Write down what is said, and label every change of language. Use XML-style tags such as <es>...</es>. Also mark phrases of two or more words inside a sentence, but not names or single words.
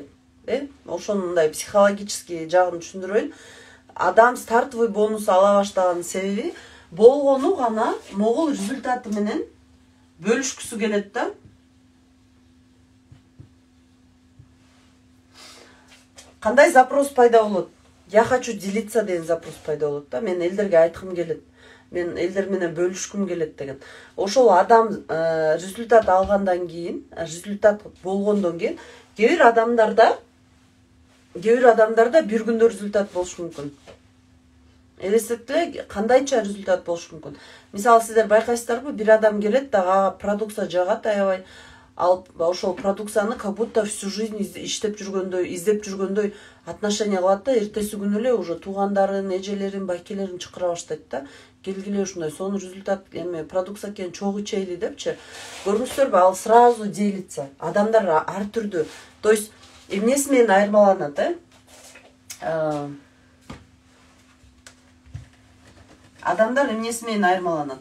<ky>Ошону мындай психологический жагын түшүндүрөйүн. Адам стартовый бонус ала баштаган себеби болгону гана могул результаты менен бөлүшкүсү келет да. Кандай запрос пайда болот?</ky> <ru>Я хочу делиться</ru> <ky>деген запрос пайда болот да. Мен элдерге айткым келет. Мен элдер менен бөлүшкүм келет деген. Ошол адам результат алгандан кийин, результат болгондон кийин кээ бир адамдарда кээ бир адамдарда бир күндө результат болушу мүмкүн. Элестетиле кандайча результат болушу мүмкүн. Мисалы сиздер байкайсыздарбы, бир адам келет, ага продукция жагат аябай, ал ошол продукцияны</ky> <ru>как будто всю жизнь</ru> <ky>иштеп жүргөндөй, издеп жүргөндөй отношение кылат да, эртеси күнү эле уже туугандарын, эжелерин, байкелерин чакыра баштайт да. Келгиле ушундай, сонун результат эме продукция экен, чогуу ичели депчи. Көрдүңүздөрбү, ал</ky> <ru>сразу делится.</ru> <ky>Адамдар ар түрдүү.</ky> <ru>То есть</ru> <ky>эмнеси менен айырмаланат, Адамдар эмнеси менен айырмаланат?</ky>